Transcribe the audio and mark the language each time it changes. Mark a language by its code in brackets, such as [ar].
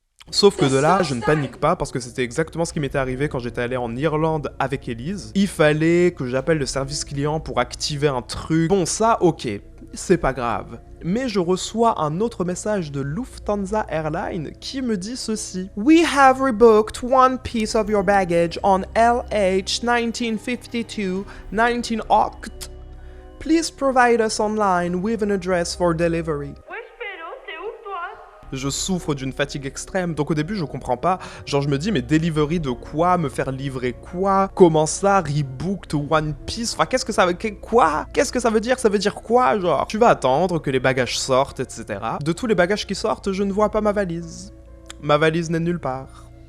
[fr] Sauf que de là, je ne panique pas parce que c'était exactement ce qui m'était arrivé quand j'étais allé en Irlande avec Elise. Il fallait que j'appelle le service client pour activer un truc. Bon ça, ok, c'est pas grave. Mais je reçois un autre message de Lufthansa Airlines qui me dit ceci. [en] We have rebooked one piece of your baggage on LH 1952 19 Oct. Please provide us online with an address for delivery. [fr] Je souffre d'une fatigue extrême, donc au début je comprends pas. Genre je me dis mais delivery de quoi? Me faire livrer quoi? Comment ça? [en] Rebooked One Piece? [fr] Enfin qu'est-ce que ça veut... Quoi? Qu'est-ce que ça veut dire? Ça veut dire quoi? Genre tu vas attendre que les bagages sortent, etc. De tous les bagages qui sortent, je ne vois pas ma valise. Ma valise n'est nulle part.